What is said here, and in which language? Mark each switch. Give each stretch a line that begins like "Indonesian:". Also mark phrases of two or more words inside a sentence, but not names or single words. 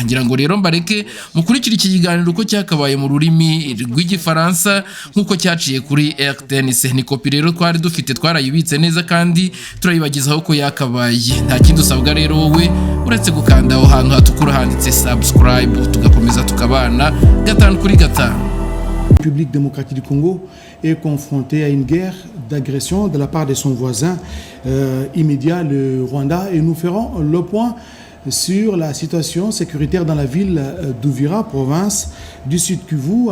Kinyarwanda: Ngira ngo rero mbareke mukurikira iki kiganiro uko cyakabaye mu rurimi rw'igifaransa nkuko cyaciye kuri RTNC. Ni kopi rero twari dufite, twarayibitse neza kandi turayibagizaho ko yakabaye. Nta kindi usabwa rero wowe uretse gukanda aho hantu hatukura handitse subscribe, tugakomeza tukabana gatanu kuri gatanu.
French: La République démocratique du Congo est confrontée à une guerre d'agression de la part de son voisin immédiat, le Rwanda, et nous ferons le point sur la situation sécuritaire dans la ville d'Uvira, province du Sud Kivu.